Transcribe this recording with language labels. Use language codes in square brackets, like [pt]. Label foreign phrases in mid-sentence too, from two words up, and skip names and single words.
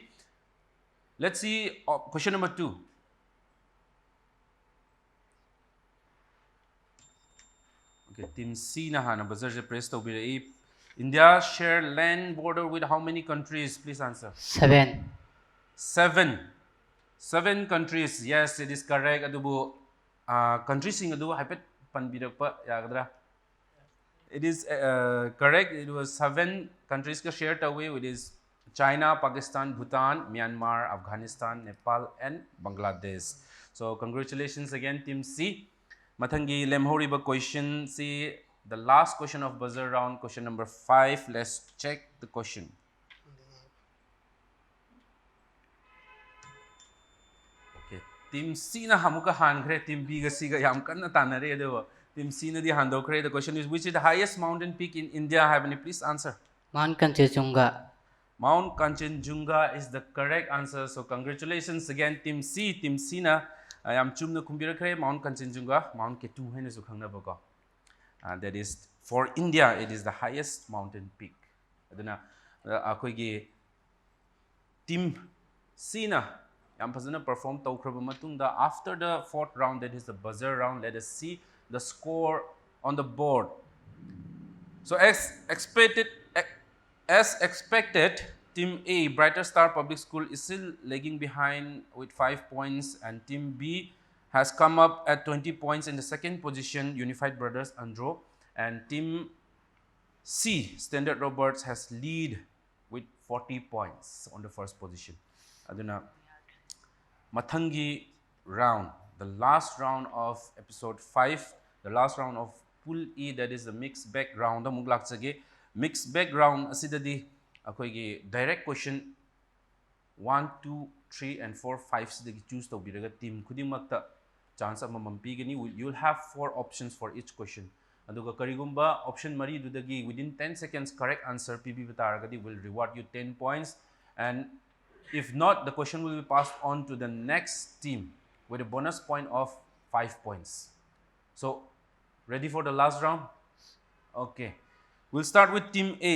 [en] Let's see question number 2. Okay, Team C [mni] na hana [en] buzzer je press to be India share land border with how many countries? Please answer. 7. 7 countries. Yes, it is correct. [mni] Adubu countries sing adu hypet panbirakpa yagadra. [en] It is correct. It was 7 countries ka shared away with is China, Pakistan, Bhutan, Myanmar, Afghanistan, Nepal and Bangladesh. So congratulations again Team C. [mni] Mathangi lemhoriba question C. [en] The last question of buzzer round, question number 5. Let's check the question. [mni] Okay, Team C na hamuka hangre, Team B ga C ga yam kanna tanare dewa. Team C na di handokre. [en] The question is, which is the highest mountain peak in India? Have any please answer? Mount Kanchenjunga. Mount Kanchenjunga is the correct answer. So congratulations again Team C. [mni] Team C na yam chumna kumbirakre Mount Kanchenjunga, Mount Ketu haina su khangna baga. [en] That is for India, it is the highest mountain peak. [mni] Aduna akoigi Team C na yam phazana perform tawkhraba matungda [en] after the 4th round, that is the buzzer round. Let us see the score on the board. So as expected, Team A, Brighter Star Public School, is still lagging behind with 5 points, and Team B has come up at 20 points in the second position, Unified Brothers Andro, and Team C, Standard Roberts, has lead with 40 points on the first position. [mni] Aduna Mathangi [en] round, the last round of episode 5, the last round of Pool E, that is the mixed bag round. [mni] The muglaksage [en] mixed bag round [mni] asidadi akoigi [en] direct question [mni] 1, 2, 3 and 4, 5 sidagi choose to biraga team kudimakta chance amamam pigani. [en] You'll have 4 options for each question. [mni] Aduga karigumba option mari dudagi [en] within 10 seconds correct answer [mni] PB bataragadi [en] will reward you 10 points, and if not, the question will be passed on to the next team with a bonus point of 5 points. So ready for the last round? Okay, we'll start with Team A.